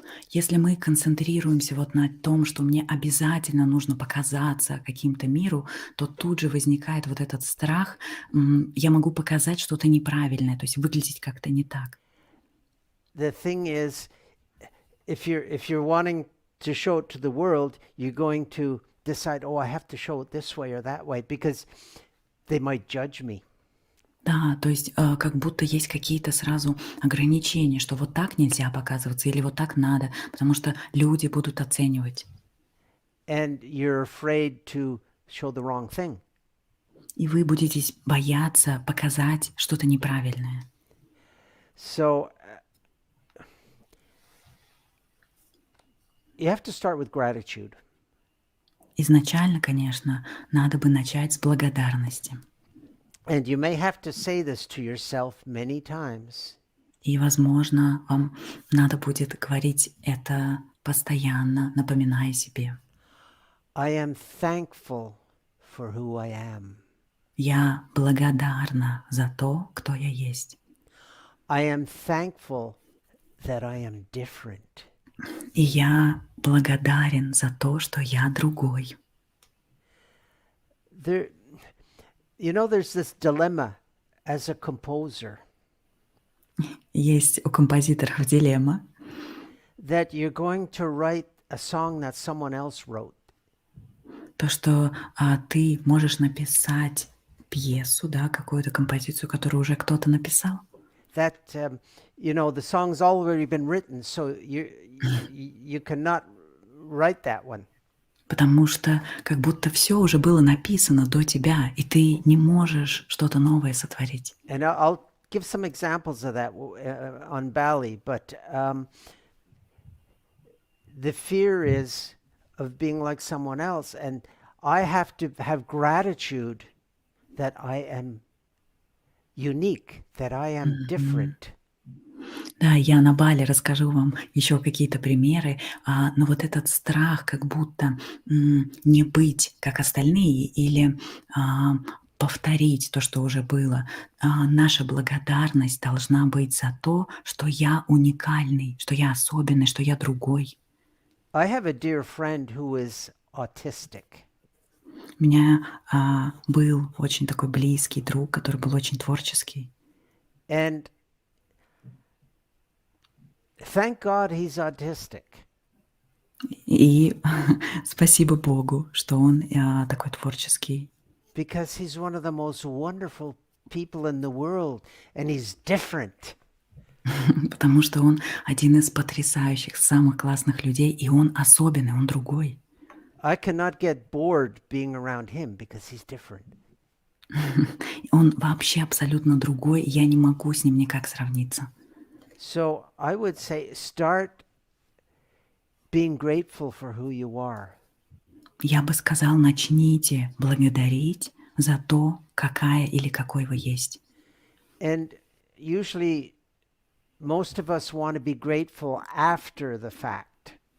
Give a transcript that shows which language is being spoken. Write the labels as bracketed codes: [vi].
[ru] Если мы концентрируемся вот на том, что мне обязательно нужно показаться каким-то миру, то тут же возникает вот этот страх, я могу показать что-то неправильное, то есть выглядеть как-то не так. [en] The thing is, if you're wanting to show it to the world, you're going to decide, oh, I have to show it this way or that way because they might judge me. [ru] Да, то есть как будто есть какие-то сразу ограничения, что вот так нельзя показываться или вот так надо, потому что люди будут оценивать. [en] And you're afraid to show the wrong thing. [ru] И вы будете бояться показать что-то неправильное. [en] So you have to start with gratitude. [ru] Изначально, конечно, надо бы начать с благодарности. [en] And you may have to say this to yourself many times. [ru] И, возможно, вам надо будет говорить это постоянно, напоминая себе. [en] I am thankful for who I am. [ru] Я благодарна за то, кто я есть. [en] I am thankful that I am different. [ru] И я благодарен за то, что я другой. [en] There's this dilemma as a composer. [ru] Есть у композиторов дилемма, [en] That you're going to write a song that someone else wrote. [ru] то, что ты можешь написать пьесу, да, какую-то композицию, которую уже кто-то написал. [en] That the song's already been written, so you cannot write that one. [ru] Потому что как будто все уже было написано до тебя, и ты не можешь что-то новое сотворить. [en] And I'll give some examples of that on Bali, but the fear is of being like someone else, and I have to have gratitude that I am unique, that I am different. [ru] Да, я на Бали расскажу вам еще какие-то примеры, но вот этот страх, как будто не быть как остальные или повторить то, что уже было. Наша благодарность должна быть за то, что я уникальный, что я особенный, что я другой. [en] I have a dear friend who is autistic. [ru] У меня был очень такой близкий друг, который был очень творческий. [en] And thank God he's autistic. [ru] И спасибо Богу, что он такой творческий. [en] Because he's one of the most wonderful people in the world, and he's different. [ru] Потому что он один из потрясающих, самых классных людей, и он особенный, он другой. [en] I cannot get bored being around him because he's different. [ru] Он вообще абсолютно другой, я не могу с ним никак сравниться. [en] So I would say start being grateful for who you are. [ru] Я бы сказал, начните благодарить за то, какая или какой вы есть. [en] And usually most of us want to be grateful after the fact.